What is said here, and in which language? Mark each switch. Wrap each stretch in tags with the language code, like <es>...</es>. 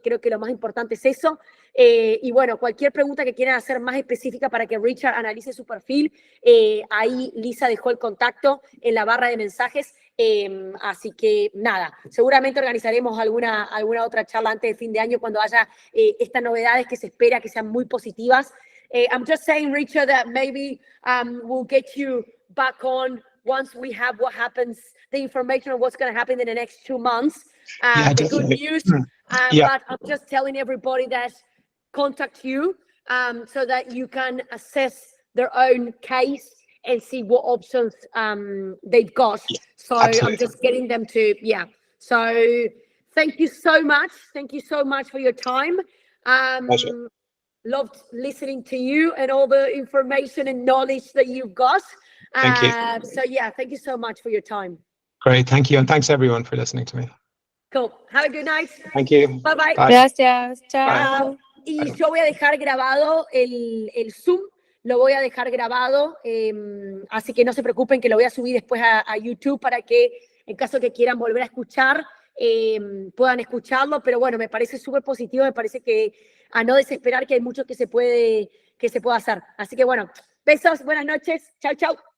<es>Creo que lo más importante es eso. Y bueno, cualquier pregunta que quieran hacer más específica para que Richard analice su perfil, ahí Lisa dejó el contacto en la barra de mensajes. Así que nada, seguramente organizaremos alguna otra charla antes de fin de año cuando haya estas novedades que se espera que sean muy positivas.</es> <en>I'm just saying, Richard, that maybe we'll get you back on once we have what happens, the information of what's going to happen in the next 2 months. Yeah, the good definitely. news, Yeah. but I'm just telling everybody that contact you so that you can assess their own case and see what options they've got. So Absolutely. I'm just getting them to, So thank you so much. Thank you so much for your time. Pleasure. Loved listening to you and all the information and knowledge that you've got. Thank you. So thank you so much for your time. Great, thank you. And thanks everyone for listening to me. Cool. Have a good night. Thank you. Bye-bye. Bye.</en> <es>Gracias, chao. Chao. Y yo voy a dejar grabado el Zoom, lo voy a dejar grabado, así que no se preocupen que lo voy a subir después a YouTube para que en caso que quieran volver a escuchar, puedan escucharlo, pero bueno, me parece súper positivo, me parece que a no desesperar, que hay mucho que se puede hacer. Así que bueno, besos, buenas noches, chao, chao.</es>